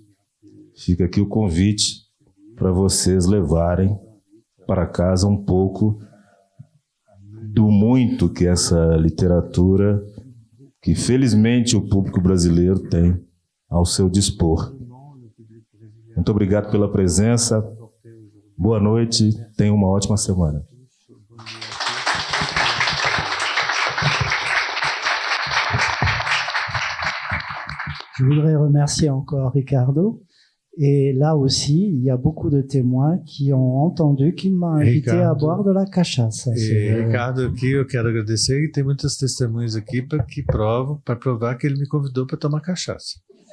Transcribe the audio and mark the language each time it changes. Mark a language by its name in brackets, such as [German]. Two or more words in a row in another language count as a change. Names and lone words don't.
[Portuguese] Fica aqui o convite para vocês levarem para casa um pouco do muito que essa literatura, que felizmente o público brasileiro tem ao seu dispor. Muito obrigado pela presença. Boa noite. Tenha uma ótima semana. [French] Je voudrais remercier encore Ricardo. Et là aussi, il y a beaucoup de témoins qui ont entendu qu'il m'a invité à boire de la cachaça. [Portuguese] Ricardo, aqui eu quero agradecer, e tem muitas testemunhas aqui para provar que ele me convidou para tomar cachaça.